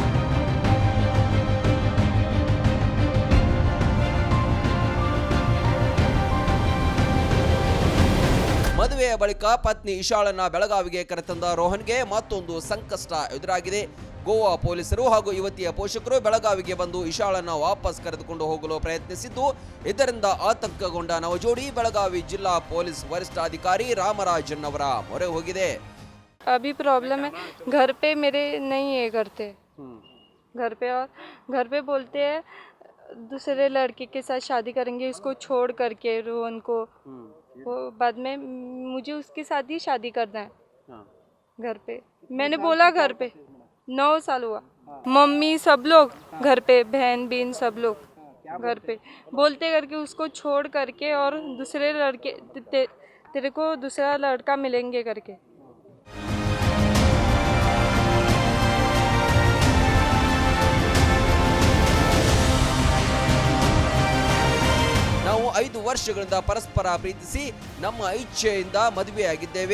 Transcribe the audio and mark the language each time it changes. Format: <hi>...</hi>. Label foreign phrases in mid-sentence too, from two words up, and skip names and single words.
<kn>ಮದುವೆಯ ಬಳಿಕ ಪತ್ನಿ ಇಶಾಳನ್ನ ಬೆಳಗಾವಿಗೆ ಕರೆತಂದ ರೋಹನ್ಗೆ ಮತ್ತೊಂದು ಸಂಕಷ್ಟ ಎದುರಾಗಿದೆ. ಗೋವಾ ಪೊಲೀಸರು ಹಾಗೂ ಯುವತಿಯ ಪೋಷಕರು ಬೆಳಗಾವಿಗೆ ಬಂದು ಇಶಾಳನ್ನ ವಾಪಸ್ ಕರೆದುಕೊಂಡು ಹೋಗಲು ಪ್ರಯತ್ನಿಸಿದ್ದು ಇದರಿಂದ ಆತಂಕಗೊಂಡ ನವಜೋಡಿ ಬೆಳಗಾವಿ ಜಿಲ್ಲಾ ಪೊಲೀಸ್ ವರಿಷ್ಠಾಧಿಕಾರಿ ರಾಮರಾಜನ್ ಅವರ ಮೊರೆ ಹೋಗಿದೆ.</kn> <hi>अभी प्रॉब्लम है घर पे मेरे नहीं है करते घर पे बोलते हैं दूसरे लड़के के साथ शादी करेंगे इसको छोड़ करके रोहन को वो बाद में मुझे उसके साथ ही शादी करना है घर पे. मैंने बोला घर पे 9 साल हुआ मम्मी सब लोग घर पे बहन बीन सब लोग घर पे बोलते करके उसको छोड़ करके और दूसरे लड़के तेरे को दूसरा लड़का मिलेंगे करके.</hi> <kn>ನಾವು 5 ವರ್ಷಗಳಿಂದ ಪರಸ್ಪರ ಪ್ರೀತಿಸಿ ನಮ್ಮ ಇಚ್ಛೆಯಿಂದ ಮದುವೆಯಾಗಿದ್ದೇವೆ.</kn>